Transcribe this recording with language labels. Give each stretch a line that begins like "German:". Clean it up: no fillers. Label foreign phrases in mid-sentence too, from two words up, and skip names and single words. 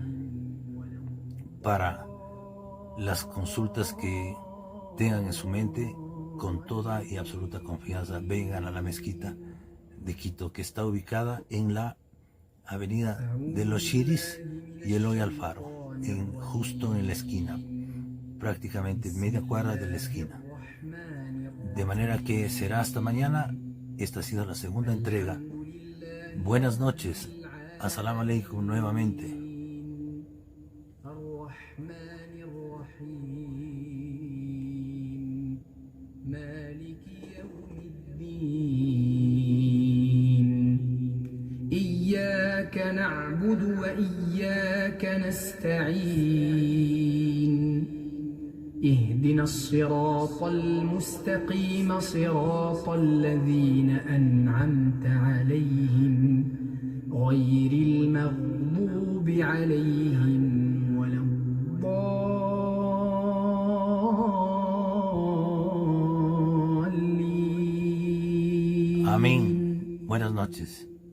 Spanish: para las consultas que tengan en su mente, con toda y absoluta confianza vengan a la mezquita de Quito, que está ubicada en la avenida de los Chiris y Eloy Alfaro, justo en la esquina, prácticamente media cuadra de la esquina. De manera que será hasta mañana. Esta ha sido la segunda entrega. Buenas noches.
Arabic: السلام عليكم
Spanish: nuevamente.
Arabic: إياك نعبد وإياك نستعين اهدنا الصراط المستقيم صراط الذين أنعمت عليهم غير المغضوب عليهم ولا الضالين.
Spanish: Amén. Buenas noches.